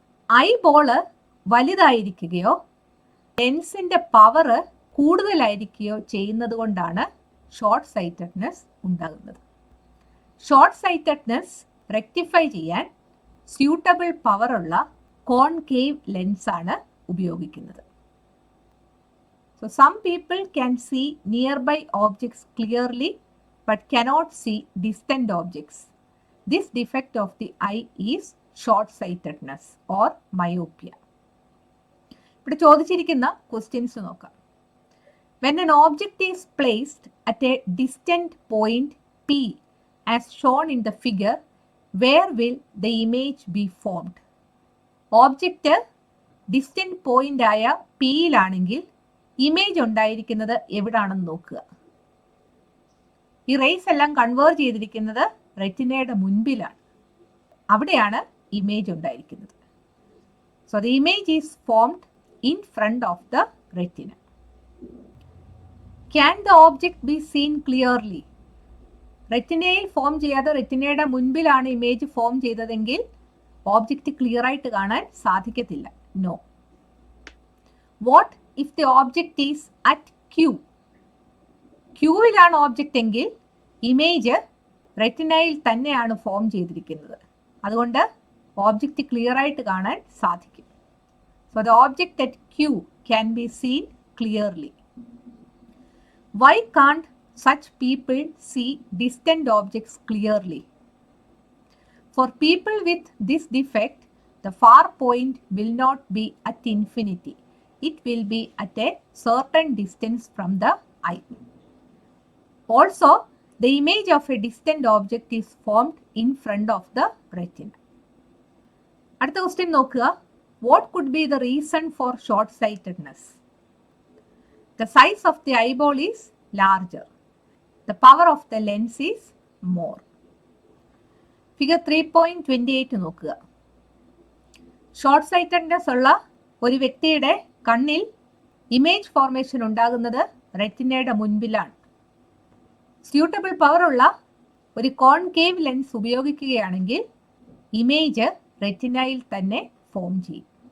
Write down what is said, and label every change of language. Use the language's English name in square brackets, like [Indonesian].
[Malayalam] I ball വലുതായിരിക്കുകയോ ലെൻസിന്റെ power കൂടുതലായിരിക്കുകയോ ചെയ്യുന്നത് കൊണ്ടാണ് ഷോർട്ട് സൈറ്റഡ്നെസ് ഉണ്ടാകുന്നത്. ഷോർട്ട് സൈറ്റഡ്നെസ് റെക്ടിഫൈ ചെയ്യാൻ സ്യൂട്ടബിൾ പവറുള്ള കോൺകേവ് ലെൻസ് ആണ് ഉപയോഗിക്കുന്നത്. [English] So some people can see nearby objects clearly but cannot see distant objects. This defect of the eye is short-sightedness or myopia. [Malayalam] ഇവിടെ ചോദിച്ചിരിക്കുന്ന questions നോക്കാം. [English] When an object is placed at a distant point P as shown in the figure, where will the image be formed? [Malayalam] Object distant point ആയ പിയിലാണെങ്കിൽ image ഉണ്ടായിരിക്കുന്നത് എവിടാണെന്ന് നോക്കുക. ഈ raise എല്ലാം convert ചെയ്തിരിക്കുന്നത് റെറ്റിനയുടെ മുൻപിലാണ്. അവിടെയാണ് ഇമേജ് ഉണ്ടായിരിക്കുന്നത്. [English] So the image is formed in front of the retina. Can the object be seen clearly? [Malayalam] റെറ്റിനയിൽ form ചെയ്യാതെ റെറ്റിനയുടെ മുൻപിലാണ് image form ചെയ്തതെങ്കിൽ object clear ആയിട്ട് കാണാൻ സാധിക്കത്തില്ല. No. [English] What if the object is at Q? [Malayalam] ക്യൂവിലാണ് object എങ്കിൽ image റെറ്റിനയിൽ തന്നെയാണ് form ചെയ്തിരിക്കുന്നത്. അതുകൊണ്ട് object clear ആയിട്ട് കാണാൻ സാധിക്കും. [English] So the object at Q can be seen clearly. Why can't such people see distant objects clearly? For people with this defect, the far point will not be at infinity. It will be at a certain distance from the eye. Also, the image of a distant object is formed in front of the retina. [Malayalam] അടുത്ത question നോക്കുക. [English] What could be the reason for short-sightedness? The size of the eyeball is larger. The power of the lens is more. [Malayalam] Figure 3.28 നോക്കുക. Short sightedness ഉള്ള ഒരു വ്യക്തിയുടെ കണ്ണിൽ image formation ഉണ്ടാകുന്നത് റെറ്റിനയുടെ മുൻപിലാണ്. Suitable പവറുള്ള ഒരു കോൺകേവ് ലെൻസ് ഉപയോഗിക്കുകയാണെങ്കിൽ ഇമേജ് റെറ്റിനയിൽ തന്നെ ഫോം ചെയ്യും.